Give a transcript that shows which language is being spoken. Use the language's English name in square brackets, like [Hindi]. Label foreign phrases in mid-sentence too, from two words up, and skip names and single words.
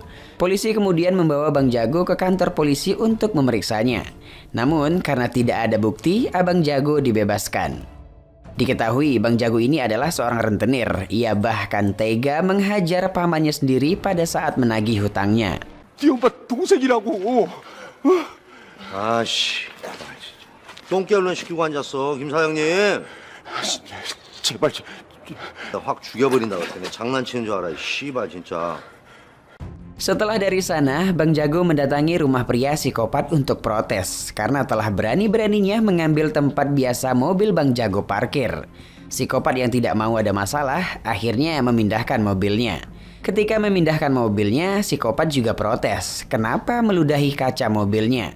[Indonesian] Polisi kemudian membawa Bang Jago ke kantor polisi untuk memeriksanya. Namun, karena tidak ada bukti, Abang Jago dibebaskan. Diketahui Bang Jago ini adalah seorang rentenir. Ia bahkan tega menghajar pamannya sendiri pada saat menagih hutangnya. [Korean] 네 엄마 동생이라고. 아씨, 똥개 얼른 시키고 앉았어, 김 사장님. 제발 나 확 죽여버린다 그랬더니 장난치는 줄 알아, 이 씨발 진짜. [Indonesian] Setelah dari sana, Bang Jago mendatangi rumah pria psikopat untuk protes karena telah berani-beraninya mengambil tempat biasa mobil Bang Jago parkir. Psikopat yang tidak mau ada masalah akhirnya memindahkan mobilnya. Ketika memindahkan mobilnya, psikopat juga protes kenapa meludahi kaca mobilnya.